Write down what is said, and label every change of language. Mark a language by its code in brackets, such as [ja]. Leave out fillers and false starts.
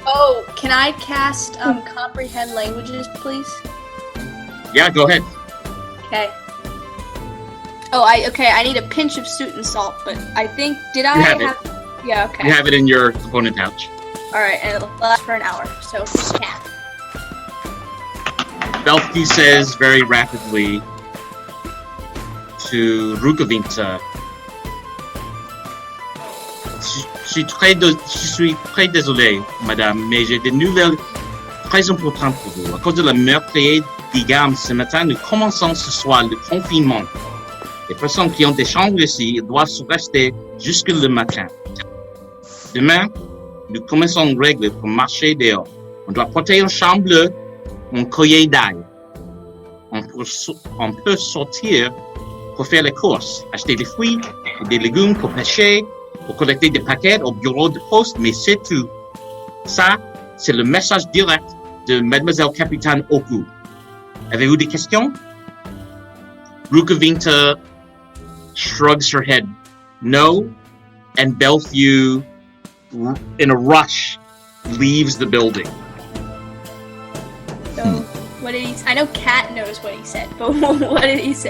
[en] Oh, can I cast comprehend languages, please? Yeah, go ahead. Okay. Oh, I need a pinch of salt and salt, but I think You have it. Yeah, okay. You have it in your component pouch. All right, and it'll last for an hour. So yeah. Belfew says very rapidly to Rukavinte, [fr] Je suis très désolé, madame, mais j'ai des nouvelles très importantes pour vous. À cause de la meurtrier d'Igam ce matin, nous commençons ce soir le confinement. Les personnes qui ont des chambres ici doivent rester jusque le matin. Demain, nous commençons une règle pour marcher dehors. On doit porter une chambre bleue, un collier d'ail. On peut sortir pour faire les courses, acheter des fruits et des légumes pour pêcher, pour collecter des paquets au bureau de poste, mais c'est tout. Ça, c'est le message direct de Mademoiselle Captain Oku. Avez-vous des questions? [en] Rukavinte shrugs her head no, and Belfew, in a rush, leaves the building. So what did he? I know Cat knows what he said, but what did he say?